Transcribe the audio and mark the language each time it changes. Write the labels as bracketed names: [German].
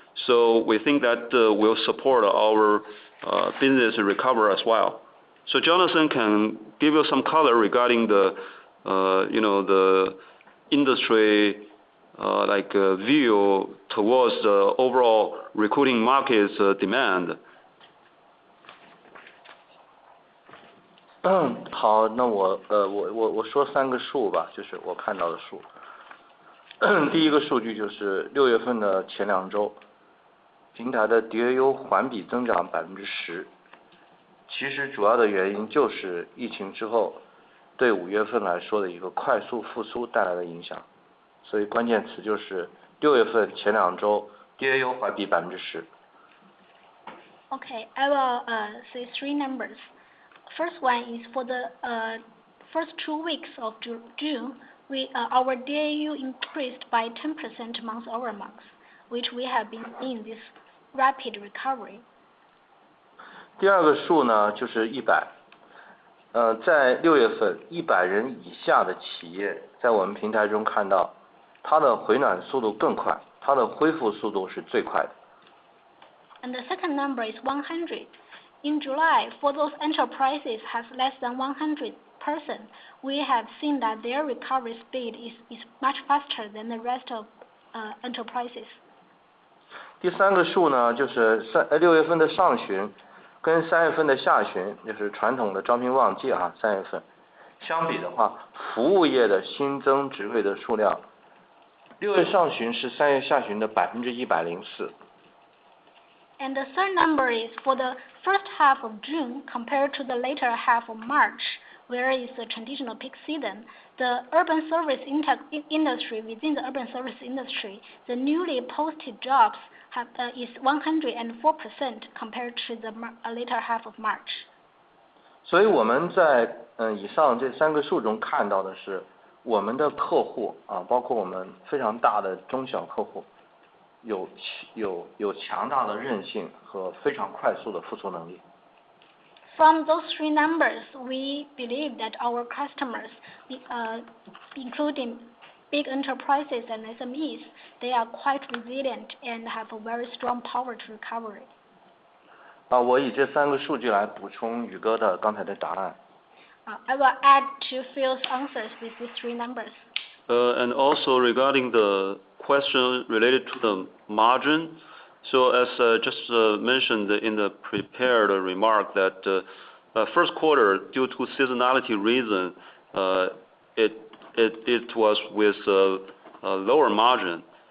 [English] So we think that will support our business recover as well. So Jonathan can give you some color regarding the the industry view towards the overall recruiting market's demand. [Chinese] 好，那我说3个数吧，就是我看到的数。第一个数据就是6月份的前2周，平台的 DAU 环比增长10%。其实主要的原因就是疫情之后对5月份来说的一个快速复苏带来的影响，所以关键词就是6月份前2周 DAU 环比10%。 [English] Okay, I will say 3 numbers. First one is for the first 2 weeks of June, our DAU increased by 10% month-over-month, which we have been in this rapid recovery. [Chinese] 第二个数呢就是100，在6月份100人以下的企业在我们平台中看到，它的回暖速度更快，它的恢复速度是最快的。 [English] And the second number is 100. In July, for those enterprises has less than 100 person, we have seen that their recovery speed is much faster than the rest of enterprises. [Chinese] 第3个数呢就是6月份的上旬跟3月份的下旬，就是传统的招聘旺季3月份相比的话，服务业的新增职位的数量6月上旬是3月下旬的104%。 [English] And the third number is for the first half of June compared to the later half of March, where is the traditional peak season. The urban service industry, within the urban service industry, the newly posted jobs is 104% compared to the later half of March. [Chinese] 所以我们在以上这3个数中看到的是，我们的客户包括我们非常大的中小客户，有强大的韧性和非常快速的复苏能力。 [English] From those 3 numbers, we believe that our customers, including big enterprises and SMEs, they are quite resilient and have a very strong power to recovery. [Chinese] 我以这3个数据来补充宇哥的刚才的答案。 [English] I will add to Phil's answers with these 3 numbers. And also regarding the question related to the margin, so as just mentioned in the prepared remark that first quarter, due to seasonality reason, it was with a lower margin.